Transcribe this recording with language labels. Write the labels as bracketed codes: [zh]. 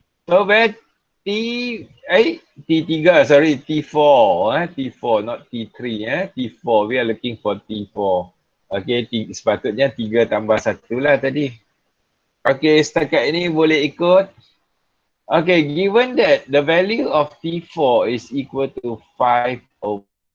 [en] So where T3, sorry, T4, T4, not T3, T4, we are looking for T4. [ms] Okay, sepatutnya 3 tambah 1 lah tadi. Okay, setakat ini boleh ikut. [en] Okay, given that the value of T4 is equal to 5/2.